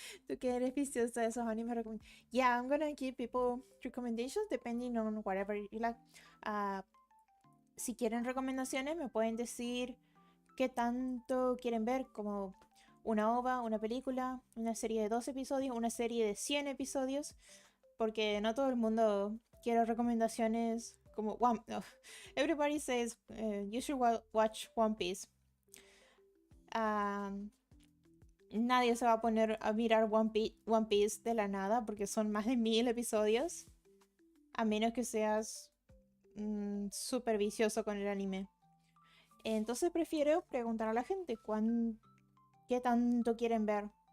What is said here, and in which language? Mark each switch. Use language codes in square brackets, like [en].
[es] ¿Tú que eres viciosa de esos animes recomiendo? [en] Yeah, I'm gonna give people recommendations depending on whatever you like. [es] Si quieren recomendaciones, me pueden decir qué tanto quieren ver, como una OVA, una película, una serie de 2 episodios, una serie de 100 episodios, porque no todo el mundo quiere recomendaciones como no. [en] Everybody says you should watch One Piece. [es] Nadie se va a poner a mirar One Piece de la nada porque son más de 1000 episodios, a menos que seas súper vicioso con el anime. Entonces prefiero preguntar a la gente qué tanto quieren ver.